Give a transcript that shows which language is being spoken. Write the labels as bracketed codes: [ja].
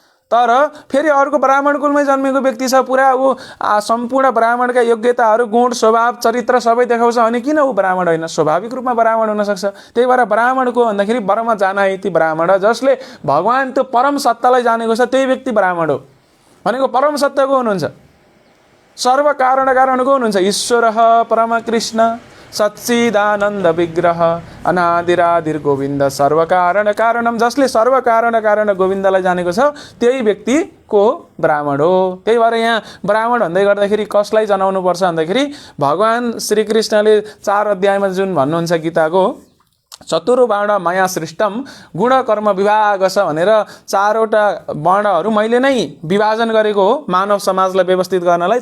[ne] तर फेरि अर्को ब्राह्मण कुलमै जन्मेको व्यक्ति छ, पुरा ऊ सम्पूर्ण ब्राह्मणका योग्यताहरू, गुण, स्वभाव, चरित्र सबै देखाउँछ भने किन ऊ ब्राह्मण होइन? स्वाभाविक रूपमा ब्राह्मण हुन सक्छ। त्यही भएर ब्राह्मणको भन्दाखेरि [sa] ब्रह्म जानाइति ब्राह्मण, [ne] जसले भगवान त्यो परम सत्तालाई जानेको छ त्यही व्यक्ति ब्राह्मण हो। भनेको परम सत्यको हुनुहुन्छ, सर्व कारण कारणको हुनुहुन्छ। [sa] ईश्वरः परम कृष्ण सच्चिदानन्द विग्रह अनादिरादिर गोविन्द सर्व कारण कारणम। [ne] जसले सर्व कारण कारण गोविन्दलाई जानेको छ त्यही व्यक्तिको ब्राह्मण हो। त्यही भएर यहाँ ब्राह्मण भन्दै गर्दाखेरि कसलाई जनाउनु पर्छ भन्दाखेरि भगवान श्रीकृष्णले 4 अध्यायमा जुन भन्नुहुन्छ गीताको, [sa] चतुर्वर्ण मया सृष्टम गुण कर्म विभाग [ne] छ भनेर 4वटा वर्णहरू मैले नै विभाजन गरेको हो मानव समाजलाई व्यवस्थित गर्नलाई।